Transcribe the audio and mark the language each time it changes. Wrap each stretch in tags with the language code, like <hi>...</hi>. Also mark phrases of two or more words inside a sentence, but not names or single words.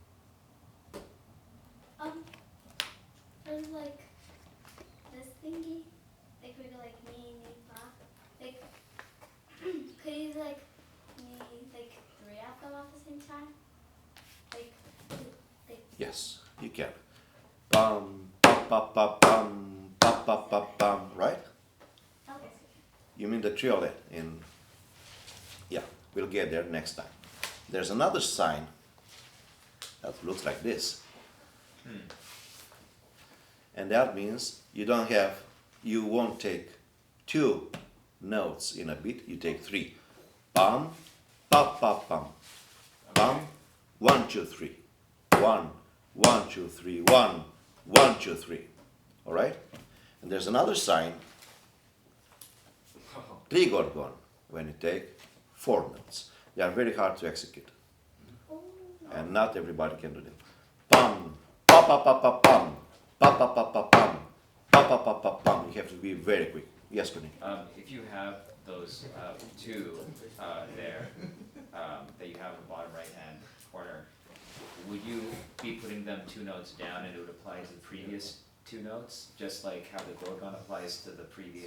<en>There's like this thingy, like we go like me, pa. Like, could you like me, like 3 of them at the same time? Like, Yes, you can. Pam, pa, pa, pa, pam, pa, pa, pa, pam, right? okay. You mean the triolet in... Yeah, we'll get there next time. There's another sign that looks like this. And that means you won't take 2 notes in a beat, you take 3. Pam, pa, pa, pam. Pam, 1, 2, 3. 1, 1, 2, 3, 1, 1, 2, 3. All right? And there's another sign, trigorgon, when you take 4 notes. They are very hard to execute. And not everybody can do them. Pam, pa, pa, pa, pa, pam. Pa, pa, pa, pa, pam. Pa, pa, pa, pa, pam. You have to be very quick. Yes, Connie? If you have those 2 there that you have in the bottom right-hand corner, would you be putting them 2 notes down and it would apply to the previous 2 notes, just like how the gorgon applies to the previous?</en>